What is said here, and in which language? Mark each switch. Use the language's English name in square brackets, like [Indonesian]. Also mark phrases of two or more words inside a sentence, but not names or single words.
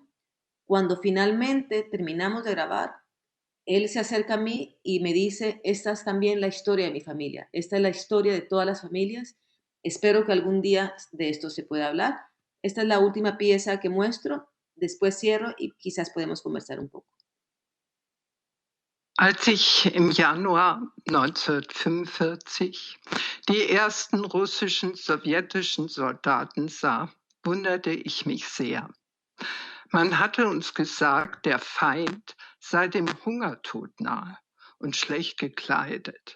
[Spanish] Cuando finalmente terminamos de grabar, él se acerca a mí y me dice, esta es también la historia de mi familia, esta es la historia de todas las familias, espero que algún día de esto se pueda hablar. Esta es la última pieza que muestro, después cierro y quizás podemos conversar un poco. [German] Als ich im Januar 1945 die ersten russischen, sowjetischen Soldaten sah, wunderte ich mich sehr. Man hatte uns gesagt, der Feind sei dem Hungertod nahe und schlecht gekleidet.